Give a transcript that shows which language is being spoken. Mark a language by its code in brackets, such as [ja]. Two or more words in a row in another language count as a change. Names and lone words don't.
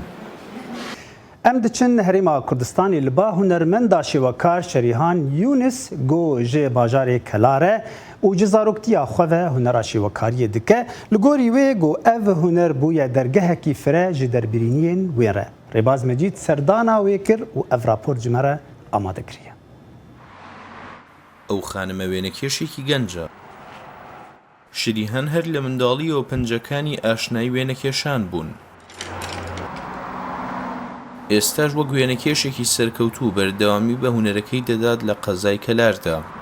[ku] Em diçin Herêma Kurdistanê li ba hunermenda şêwekar Şerîhan Yûnis got ji bajarê Kelare û ji zaroktiya xwe ve hunera şêwekariyê dike. Li gorî wê got ev huner bûye dergehekî fire ji derbirîniyên wê re. Rêbaz Mecîd serdana wê kir û ev rapor ji me re amade kiriye. [ckb] ئەو خانمە وێنەکێشێکی گەنجە. شریهان هەر لە منداڵیەوە پەنجەکانی ئاشنایی وێنەکێشان بوون. ئێستاش وەک وێنەکێشێکی سەرکەوتوو بەردەوامی بە هونەرەکەی دەدات لە قەزای کەلاردا.